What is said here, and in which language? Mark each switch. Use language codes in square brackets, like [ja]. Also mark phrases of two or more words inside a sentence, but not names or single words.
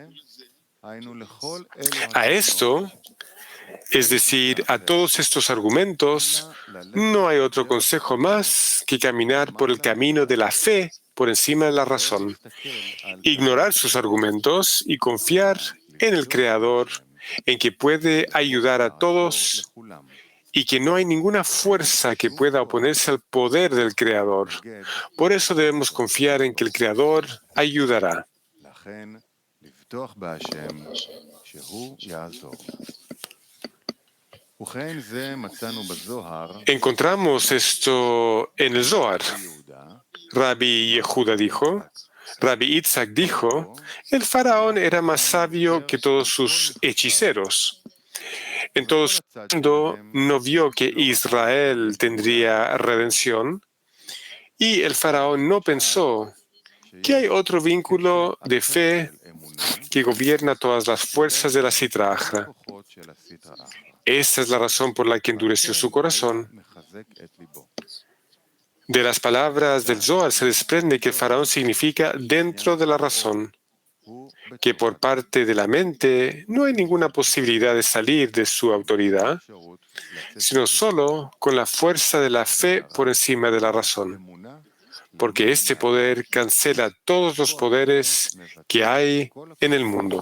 [es] A esto, es decir, a todos estos argumentos, no hay otro consejo más que caminar por el camino de la fe por encima de la razón, ignorar sus argumentos y confiar en el Creador, en que puede ayudar a todos y que no hay ninguna fuerza que pueda oponerse al poder del Creador. Por eso debemos confiar en que el Creador ayudará. [he] לכן, לבטוח בהשם שהוא יעזור. וכן זה מצאנו בזוהר, [es] Encontramos esto en el Zohar. [he] יהודה, [es] Rabbi Yehuda dijo, Rabbi Itzhak dijo, el faraón era más sabio que todos sus hechiceros. Entonces, cuando no vio que Israel tendría redención, y el faraón no pensó que hay otro vínculo de fe que gobierna todas las fuerzas de la [arc] סטרא אחרא. [he] הכוחות של הסטרא אחרא. [es] Esta es la razón por la que endureció su corazón. [he] מחזק את ליבו. [es] De las palabras del Zohar se desprende que el faraón significa dentro de la razón, [he] הוא [es] que por parte de la mente no hay ninguna posibilidad de salir de su autoridad, [he] אפשרות לצאת [es] sino solo con la fuerza de la fe por encima de la razón, [he] אמונה, [es] porque este poder cancela todos los poderes que hay en el mundo.